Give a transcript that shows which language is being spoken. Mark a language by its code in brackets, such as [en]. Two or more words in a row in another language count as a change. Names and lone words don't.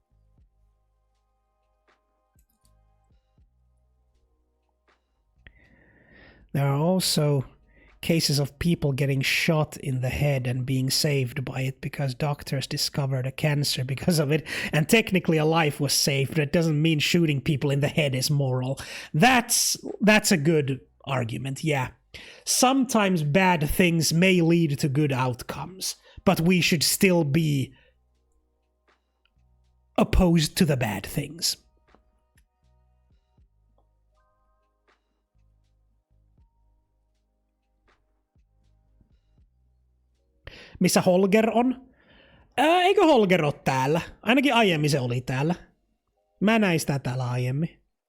[en] There are also cases of people getting shot in the head and being saved by it because doctors discovered a cancer because of it, and technically a life was saved, but it doesn't mean shooting people in the head is moral. That's a good argument, yeah. Sometimes bad things may lead to good outcomes, but we should still be opposed to the bad things. [fi] Missä Holger on? Eikö Holger ole täällä? Ainakin aiemmin se oli täällä. Mä näin sitä täällä aiemmin.